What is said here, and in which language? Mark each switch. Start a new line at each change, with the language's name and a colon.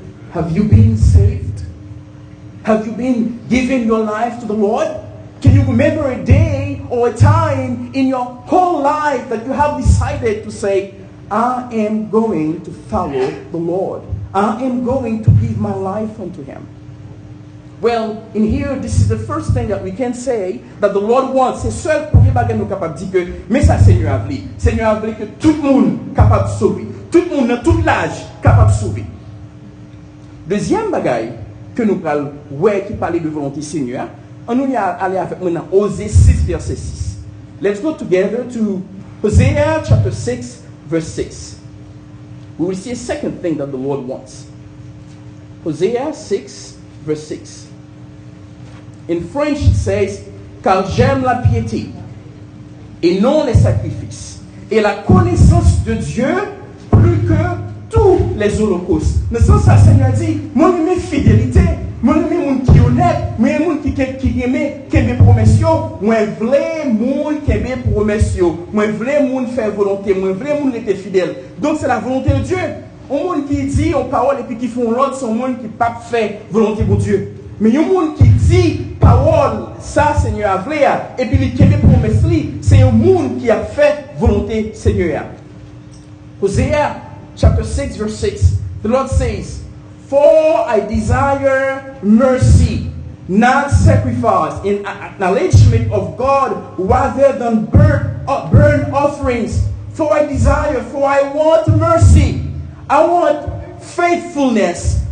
English: Have you been saved? Have you been giving your life to the Lord? Can you remember a day or a time in your whole life that you have decided to say, I am going to follow the Lord. I am going to give my life unto Him. Well, in here, this is the first thing that we can say that the Lord wants.
French: C'est seul premier bagage nous capable de dire que, mais ça Seigneur a voulu. Seigneur a voulu que tout le monde capable de sauver. Tout le monde dans tout l'âge capable de sauver. Deuxième bagage que nous parlons, ouais, qui parlait de volonté Seigneur, on nous y aller avec maintenant Osée 6 verset 6.
English: Let's go together to Hosea chapter 6 verse 6. We will see a second thing that the Lord wants. Hosea 6 verse 6. In French it says,
French: car j'aime la piété et non les sacrifices et la connaissance de Dieu plus que tous les holocaustes. Dans ce sens, le Seigneur dit, moi j'aime fidélité, moi j'aime les gens qui sont honnêtes, moi j'aime les gens qui aiment les promesses, moi j'aime les gens qui aiment les promesses, moi j'aime les gens qui font volonté, moi j'aime les gens qui sont fidèles. Donc c'est la volonté de Dieu. Un monde qui dit en parole et puis qui font l'autre, c'est un monde qui ne pas fait volonté pour Dieu. Mais il y a un monde qui dit parole, ça Seigneur a voulu, et puis qui aime les promesses, c'est un monde qui a fait volonté Seigneur.
English: Hosea chapter 6 verse 6, the Lord says, for I desire mercy, not sacrifice, in acknowledgement of God rather than burnt offerings. For I want mercy. I want faithfulness.